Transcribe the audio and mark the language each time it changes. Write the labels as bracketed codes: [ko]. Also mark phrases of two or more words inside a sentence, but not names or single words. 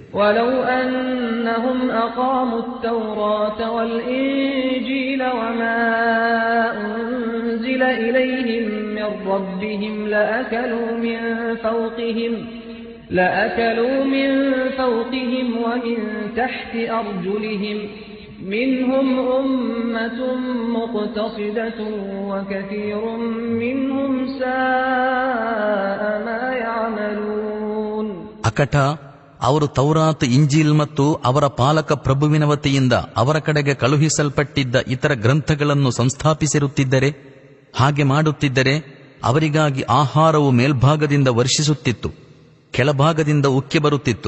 [ar] ولو أنهم أقاموا التوراة والإنجيل وما أنزل إليهم من ربهم لأكلوا من فوقهم ومن تحت أرجلهم منهم أمة مقتصدة وكثير منهم ساء ما يعملون. [kn] ಅಕಟ ಅವರು ತೌರಾತ್, ಇಂಜೀಲ್ ಮತ್ತು ಅವರ ಪಾಲಕ ಪ್ರಭುವಿನ ವತಿಯಿಂದ ಅವರ ಕಡೆಗೆ ಕಳುಹಿಸಲ್ಪಟ್ಟಿದ್ದ ಇತರ ಗ್ರಂಥಗಳನ್ನು ಸಂಸ್ಥಾಪಿಸಿರುತ್ತಿದ್ದರೆ, ಹಾಗೆ ಮಾಡುತ್ತಿದ್ದರೆ ಅವರಿಗಾಗಿ ಆಹಾರವು ಮೇಲ್ಭಾಗದಿಂದ ವರ್ಷಿಸುತ್ತಿತ್ತು, ಕೆಳಭಾಗದಿಂದ ಉಕ್ಕಿ ಬರುತ್ತಿತ್ತು.